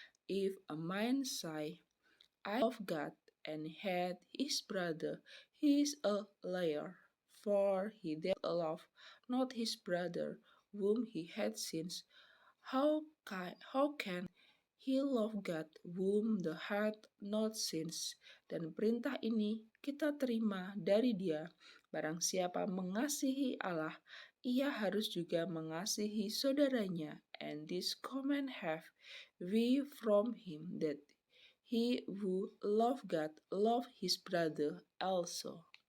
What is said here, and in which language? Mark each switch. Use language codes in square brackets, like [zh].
[en] If a man say, I love God, and hate his brother, he is a liar. For he that loveth not his brother whom he hath seen, how can he love God whom the hath not seen? [id] Dan perintah ini kita terima dari dia, barang siapa mengasihi Allah, ia harus juga mengasihi saudaranya. [en] And this command have we from him, that he who love God love his brother also.